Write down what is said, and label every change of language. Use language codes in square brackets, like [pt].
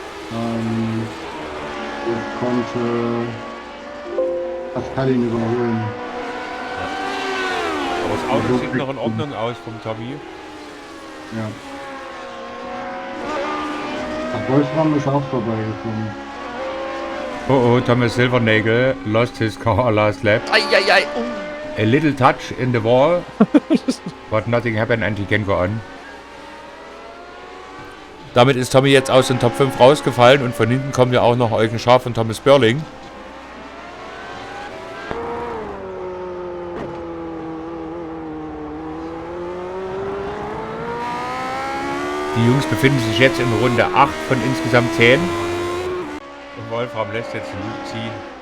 [de] Und konnte Pascal ihn überholen. Aber das Auto sieht noch in Ordnung aus vom Tommy. Ja. Ach, Wolfram ist auch vorbeigekommen. [en] Oh, Thomas Silvernagel lost his car last lap. Eieiei. A little touch in the wall, but nothing happened and he can go on. [de] Damit ist Tommy jetzt aus den Top 5 rausgefallen und von hinten kommen ja auch noch Eugen Schaaf und Thomas Börling. Die Jungs befinden sich jetzt in Runde 8 von insgesamt 10. Und Wolfram lässt jetzt den Luke ziehen.